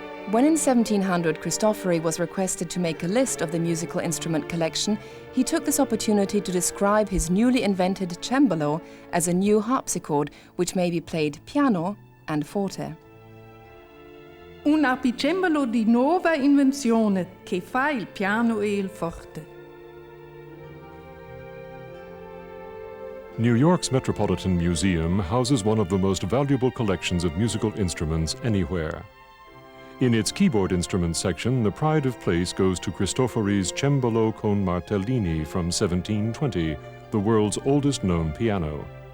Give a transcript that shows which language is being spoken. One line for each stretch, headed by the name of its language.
English: When in 1700 Cristofori was requested to make a list of the musical instrument collection, he took this opportunity to describe his newly invented cembalo as a new harpsichord which may be played piano and forte.
Italian: Un arpicembalo di nuova invenzione che fa il piano e il forte.
English: New York's Metropolitan Museum houses one of the most valuable collections of musical instruments anywhere. In its keyboard instruments section, the pride of place goes to Cristofori's Cembalo con Martellini from 1720, the world's oldest known piano.